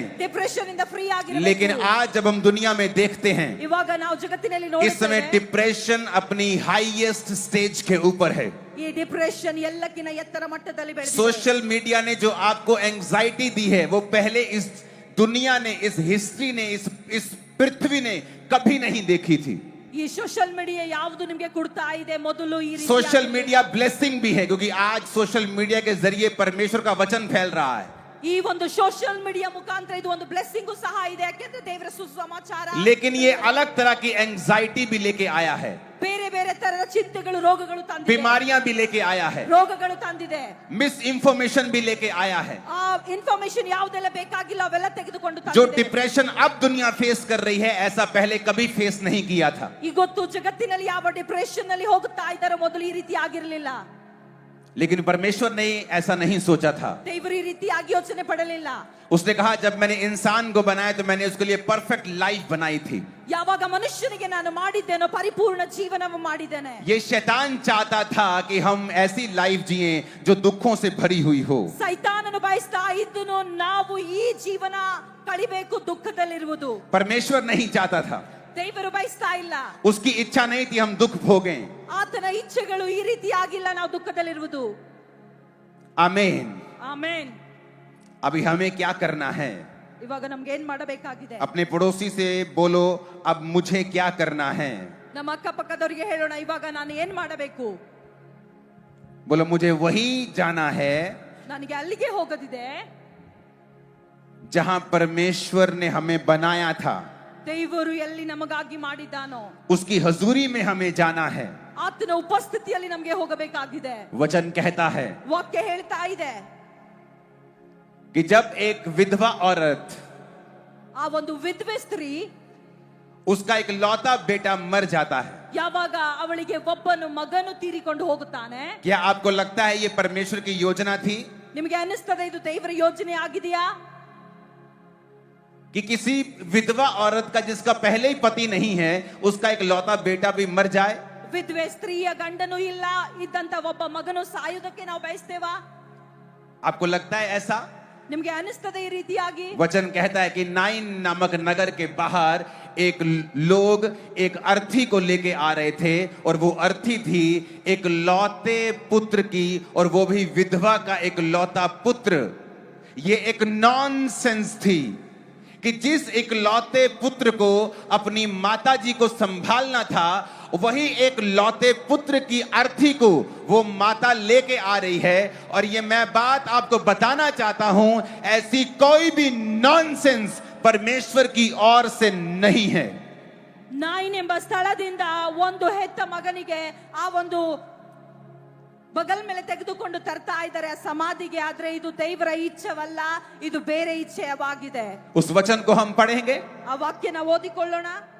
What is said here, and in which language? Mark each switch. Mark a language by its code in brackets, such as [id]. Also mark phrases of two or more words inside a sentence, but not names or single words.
[kn] ಡಿಪ್ರೆಷನ್ ಇಂದ ಫ್ರೀ ಆಗಿರಬೇಕು. [hi] लेकिन आज जब हम दुनिया में देखते हैं, [kn] ಇವಾಗ ನಾವು ಜಗತ್ತಿನಲ್ಲಿ [hi] इस समय [kn] ನೋಡುತ್ತೇವೆ [hi] डिप्रेशन अपनी [en] highest stage [hi] के ऊपर है. [kn] ಈ ಡಿಪ್ರೆಷನ್ ಎಲ್ಲಕ್ಕಿಂತ ಎತ್ತರ ಮಟ್ಟದಲ್ಲಿ ಬೆಳೆದಿದೆ. [en] social media [hi] ने जो आपको एंजाइटी दी है वो पहले इस दुनिया ने, इस हिस्ट्री ने, इस पृथ्वी ने कभी नहीं देखी थी. [kn] ಈ [en] social media [kn] ಯಾವುದು ನಿಮಗೆ ಕೊಡ್ತಾ ಇದೆ, ಮೊದಲು ಈ ರೀತಿ [en] social media blessing [hi] भी है, क्योंकि आज [en] social media [hi] के जरिए परमेश्वर का वचन फैल रहा है. [kn] ಈ ಒಂದು [en] social media [kn] ಮುಖಾಂತರ ಇದು ಒಂದು ಬ್ಲೆಸ್ಸಿಂಗ್ ಸಹ ಇದೆ, ಯಾಕೆಂದ್ರೆ ದೇವರ ಸುಸಮಾಚಾರ. [hi] लेकिन ये अलग तरह की एंजाइटी भी लेके आया है, [kn] ಬೇರೆ ಬೇರೆ ತರದ ಚಿಂತೆಗಳು ರೋಗಗಳು ತಂದಿದೆ, [hi] बीमारियां भी लेके आया है, [kn] ರೋಗಗಳು ತಂದಿದೆ, [en] mis information [hi] भी लेके आया है. [kn] ಆ ಇನ್ಫಾರ್ಮೇಶನ್ ಯಾವುದೆಲ್ಲ ಬೇಕಾಗಿಲ್ಲ ಅವೆಲ್ಲ ತೆಗೆದುಕೊಂಡು [hi] जो [kn] ತಂದಿದೆ. [hi] डिप्रेशन अब दुनिया फेस कर रही है, ऐसा पहले कभी फेस नहीं किया था. [kn] ಇವತ್ತು ಜಗತ್ತಿನಲ್ಲಿ ಯಾವ ಡಿಪ್ರೆಷನ್ ನಲ್ಲಿ ಹೋಗುತ್ತಾ ಇದ್ದಾರೆ, ಮೊದಲು ಈ ರೀತಿ ಆಗಿರಲಿಲ್ಲ. [hi] लेकिन परमेश्वर ने ऐसा नहीं सोचा था। [kn] ದೇವರು ಈ ರೀತಿಯಾಗಿ ಯೋಚನೆ ಪಡಲಿಲ್ಲ. [hi] उसने कहा जब मैंने इंसान को बनाया तो मैंने उसके लिए [en] perfect life [hi] बनाई थी। [kn] ಯಾವಾಗ ಮನುಷ್ಯನಿಗೆ ನಾನು ಮಾಡಿದ್ದೇನೋ ಪರಿಪೂರ್ಣ ಜೀವನವನ್ನು ಮಾಡಿದ್ದೇನೆ. [hi] ये शैतान चाहता था कि हम ऐसी लाइफ जिए जो दुखों से भरी हुई हो। [kn] ಸೈತಾನನು ಬಯಸ್ತಾ ಇದ್ದನು ನಾವು ಈ ಜೀವನ ಕಳಿಬೇಕು ದುಃಖದಲ್ಲಿರುವುದು. [hi] परमेश्वर नहीं चाहता था, [kn] ದೇವರು ಬಯಸ್ತಾ ಇಲ್ಲ. [hi] उसकी इच्छा नहीं थी हम दुख भोगें। [kn] ಆತನ ಇಚ್ಛೆಗಳು ಈ ರೀತಿಯಾಗಿಲ್ಲ ನಾವು ದುಃಖದಲ್ಲಿರುವುದು. [hi] आमीन। [kn] ಆಮೆನ್. [hi] अभी हमें क्या करना है? [kn] ಇವಾಗ ನಮ್ಗೆ ಏನ್ ಮಾಡಬೇಕಾಗಿದೆ? [hi] अपने पड़ोसी से बोलो अब मुझे क्या करना है? [kn] ನಮ್ಮ ಅಕ್ಕಪಕ್ಕದವರಿಗೆ ಹೇಳೋಣ ಇವಾಗ ನಾನು ಏನ್ ಮಾಡಬೇಕು? [hi] बोलो मुझे वही जाना है [kn] ನನಗೆ ಅಲ್ಲಿಗೆ ಹೋಗೋದಿದೆ [hi] जहां परमेश्वर ने हमें बनाया था। [kn] ದೇವರು ಎಲ್ಲಿ ನಮಗಾಗಿ ಮಾಡಿದ್ದಾನೋ [hi] उसकी हजूरी में हमें जाना है। [kn] ಆತನ ಉಪಸ್ಥಿತಿಯಲ್ಲಿ ನಮಗೆ ಹೋಗಬೇಕಾಗಿದೆ. [hi] वचन कहता है [kn] ವಾಕ್ಯ ಹೇಳ್ತಾ ಇದೆ [hi] कि जब एक विधवा औरत, [kn] ಆ ಒಂದು ವಿಧವೆ ಸ್ತ್ರೀ [hi] उसका एक लौता बेटा मर जाता है, [kn] ಯಾವಾಗ ಅವಳಿಗೆ ಒಬ್ಬನು ಮಗನು ತೀರಿಕೊಂಡು ಹೋಗುತ್ತಾನೆ, [hi] क्या आपको लगता है ये परमेश्वर की योजना थी [kn] ನಿಮಗೆ ಅನಿಸ್ತದೆ ಇದು ದೇವರ ಯೋಜನೆ ಆಗಿದೆಯಾ? [hi] कि किसी विधवा औरत का जिसका पहले ही पति नहीं है उसका एक लौता बेटा भी मर जाए? [kn] ವಿಧವೆ ಸ್ತ್ರೀಯ ಗಂಡನು ಇಲ್ಲ ಇದ್ದಂತ ಒಬ್ಬ ಮಗನು ಸಾಯುವುದಕ್ಕೆ ನಾವು ಬಯಸ್ತೇವಾ? [hi] आपको लगता है ऐसा? [kn] ನಿಮಗೆ ಅನಿಸ್ತದೆ ಈ ರೀತಿಯಾಗಿ? [hi] वचन कहता है कि नाइन नामक नगर के बाहर एक लोग एक अर्थी को लेके आ रहे थे और वो अर्थी थी एक लौते पुत्र की, और वो भी विधवा का एक लौता पुत्र। ये एक नॉनसेंस थी कि जिस एक लौते पुत्र को अपनी माताजी को संभालना था वही एक लौते पुत्र की अर्थी को वो माता लेके आ रही है। और ये मैं बात आपको बताना चाहता हूं, ऐसी कोई भी नॉनसेंस परमेश्वर की ओर से नहीं है। [kn] ನಾಯಿನ್ ಎಂಬ ಸ್ಥಳದಿಂದ ಒಂದು ಹೆತ್ತ ಮಗನಿಗೆ ಆ ಒಂದು ಬಗಲ್ ಮೇಲೆ ತೆಗೆದುಕೊಂಡು ತರ್ತಾ ಇದ್ದಾರೆ ಆ ಸಮಾಧಿಗೆ. ಆದ್ರೆ ಇದು ದೇವರ ಇಚ್ಛೆವಲ್ಲ, ಇದು ಬೇರೆ ಇಚ್ಛೆಯಾಗಿದೆ. [hi] उस वचन को हम पढ़ेंगे। [kn] ಆ ವಾಕ್ಯನ ಓದಿಕೊಳ್ಳೋಣ.